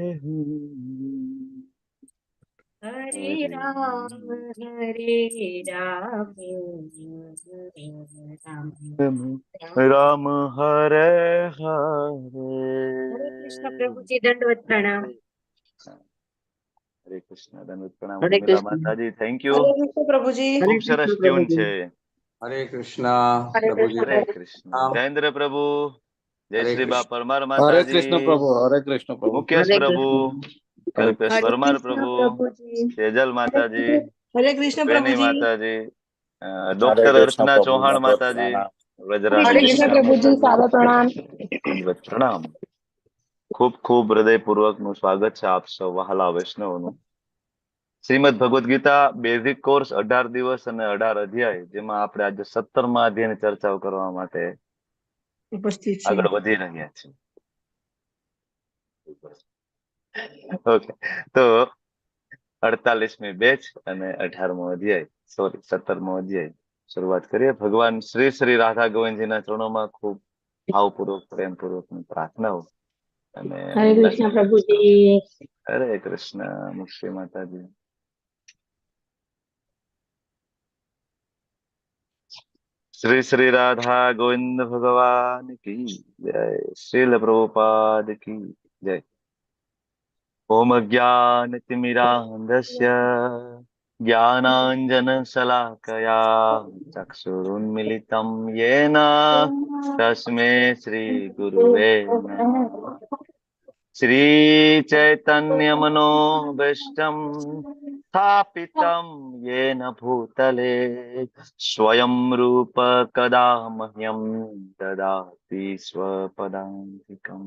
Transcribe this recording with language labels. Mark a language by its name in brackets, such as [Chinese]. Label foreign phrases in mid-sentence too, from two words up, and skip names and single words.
[Hindi] हरे राम राम राम हरे हरे कृष्ण हरे। प्रभु जी, दंडवत प्रणाम। हरे कृष्ण दंडवत प्रणाम हरे उर्मिला कृष्ण। माताजी, [English] Thank you. [Hindi] हरे कृष्ण प्रभु जी। [Gujarati] ખૂબ સરસ ટ્યુન છે। [Hindi] हरे कृष्ण हरे प्रभु जी। कृष्ण हरे कृष्ण। जयेंद्र प्रभु, जय हरे श्री बा कृष्ण। परमार हरे माताजी, कृष्ण प्रभु। हरे कृष्ण प्रभु। मुकेश हरे प्रभु, कृष्ण। कल्पेश हरे परमार कृष्ण प्रभु, प्रभु जी। सेजल माताजी, हरे कृष्ण प्रभु बेनी जी। माताजी, हरे डॉक्टर कृष्ण अर्चना प्रभु। चौहान दंडवत माताजी, प्रणाम। व्रजराज हरे कृष्ण कृष्णा प्रभु जी, माताजी, सादर प्रणाम। दंडवत प्रणाम। [Gujarati] ખૂબ ખૂબ હૃદયપૂર્વક નું સ્વાગત છે આપ સૌ વહાલા વૈષ્ણવનું। શ્રીમદ ભગવદ ગીતા [English] basic course [Gujarati] 18 દિવસ અને 18 અધ્યાય, જેમાં આપણે આજે 17મા અધ્યાયની ચર્ચાઓ કરવા માટે ઉપસ્થિત છે। આગળ વધી રહ્યા છીએ। ઓકે, તો 48મી બેચ અને 18મો અધ્યાય, સોરી 17મો અધ્યાય શરૂઆત કરીએ। ભગવાન શ્રી શ્રી રાધા ગોવિંદજીના ચરણોમાં ખૂબ ભાવપૂર્વક પ્રેમપૂર્વકની પ્રાર્થનાઓ અને [Hindi] हरे कृष्ण प्रभु जी। [Gujarati] હરે કૃષ્ણ મુક્તિ માતાજી। [Hindi] श्री श्री राधा गोविंद भगवान की जय। श्रील प्रभुपाद की जय। [Sanskrit] ओम ज्ञानतिमिरान्धस्य ज्ञानाञ्जनशलाकया चक्षुरुन्मिलितं येन तस्मै श्रीगुरुवे नमः। श्रीचैतन्यमनोभीष्टं स्थापितं येन भूतले स्वयं रूप कदा मह्यं ददाति स्वपदान्तिकम्।